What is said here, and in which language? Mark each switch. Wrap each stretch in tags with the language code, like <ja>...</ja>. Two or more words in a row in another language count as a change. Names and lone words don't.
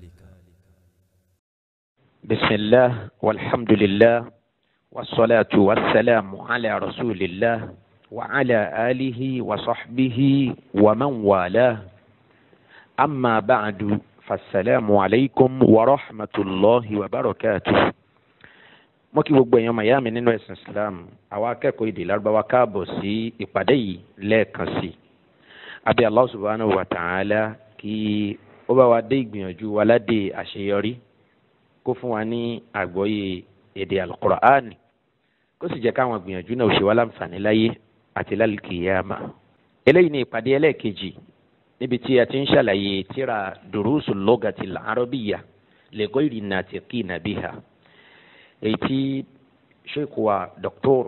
<ar>بسم الله والحمد لله والصلاة والسلام على رسول الله وعلى آله وصحبه ومن والاه. أما بعد فالسلام عليكم ورحمة الله وبركاته.</ar> <yo>mo kí gbogbo èèyàn mayami nínú ẹ̀sìn Islam àwa akẹ́kọ̀ọ́ èdè Lárúbáwá káàbọ̀ sí ìpàdé yìí lẹ́ẹ̀kan sí i. Abẹ́ Allah</yo> <ar>سبحانه وتعالى</ar> <yo>kí ó bá wa dé ìgbìyànjú wa ládé àṣeyọrí, kó fún wa ní àgbọ́yé èdè al-Qur'ani, kó sì jẹ́ káwọn ìgbìyànjú náà ó ṣe wá láǹfààní láyé àti lálùkìyàmà. Eléyìí ni ìpàdé ẹlẹ́ẹ̀kejì níbi tí a ti ń ṣàlàyé tírà Durusul Lughatil Arabiyya li ghayri natiqina biha, èyí tí sheikh wa Dr.</yo>